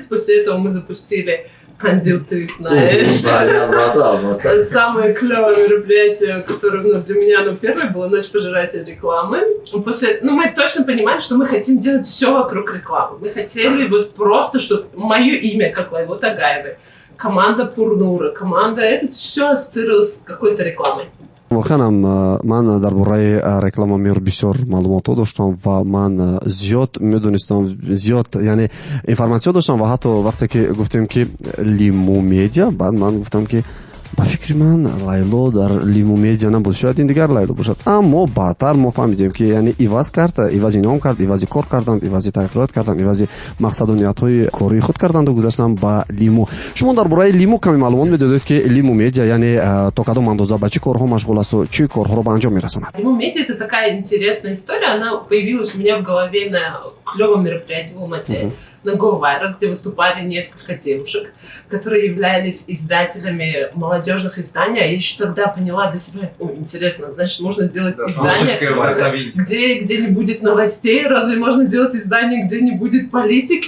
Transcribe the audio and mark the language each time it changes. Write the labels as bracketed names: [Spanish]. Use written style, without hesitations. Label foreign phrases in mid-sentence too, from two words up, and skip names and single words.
[Russian] После этого мы запустили, Андил, ты знаешь, самое клевое мероприятие, которое для меня первое было «Ночь пожирателей рекламы». Мы точно понимаем, что мы хотим делать все вокруг рекламы. Мы хотели вот просто, чтобы мое имя, как Лайло Тагаевой, команда Пурнура, команда, это все ассоциировалось с какой-то рекламой. [Tajik] واقعا من درباره رکلام میر بسیار معلومات داشتم و من زیاد میدونستم، زیاد یعنی اینفورماسیون داشتم و حتی وقتی که گفتیم که لیمو میدیا، بعد من گفتم که با فکر من لیلا در لیمو میدیا نبود، شاید این دیگر لیلا باشد. اما بعدتر ما فهمیدیم که یعنی ایواز کرد، ایوازی نام کرد، ایوازی کار کردند، ایوازی تغییرات کردند، ایوازی مقصد و نیت‌های کاری خود کردند و گذاشتن با لیمو. شما درباره لیمو کمی معلومات میدادید که لیمو میدیا یعنی تا کدام اندازه با چه کارها مشغول است و چه کارها رو به انجام میرساند؟ [Russian] Лиму медиа это такая интересная история, она появилась у меня в голове на клевом мероприятии в Алмате, на Говайра, где выступали несколько девушек, которые являлись издателями молодежных изданий. Я еще тогда поняла для себя, интересно, значит, можно сделать издание, где не будет новостей, разве можно делать издание, где не будет политики?